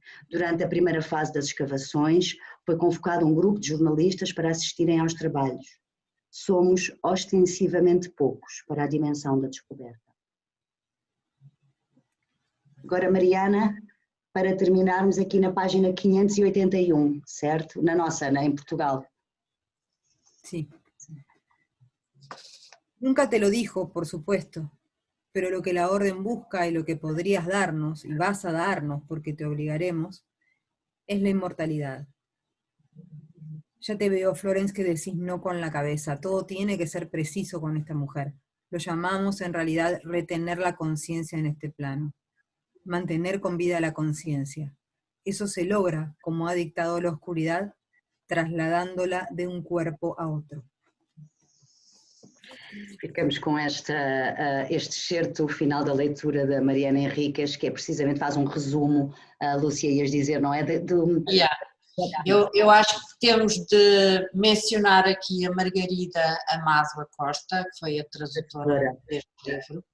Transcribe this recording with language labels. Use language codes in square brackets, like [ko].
[pt] Durante a primeira fase das escavações, foi convocado um grupo de jornalistas para assistirem aos trabalhos. Somos ostensivamente poucos para a dimensão da descoberta. Agora, Mariana, para terminarmos aqui na página 581, certo? Na nossa, em Portugal. [es] Sí. Nunca te lo dijo, por supuesto, pero lo que la orden busca y lo que podrías darnos, y vas a darnos porque te obligaremos, es la inmortalidad. Ya te veo, Florence, que decís no con la cabeza, todo tiene que ser preciso con esta mujer. lo llamamos en realidad retener la conciencia en este plano, mantener con vida la conciencia. Eso se logra, como ha dictado la oscuridad, trasladándola de un cuerpo a otro. [pt] Ficamos com este excerto final da leitura da Mariana Henriques, que precisamente faz resumo, Lúcia, ias dizer, não é? Yeah. Eu acho que temos de mencionar aqui a Margarida Amado Acosta, que foi a tradutora deste livro.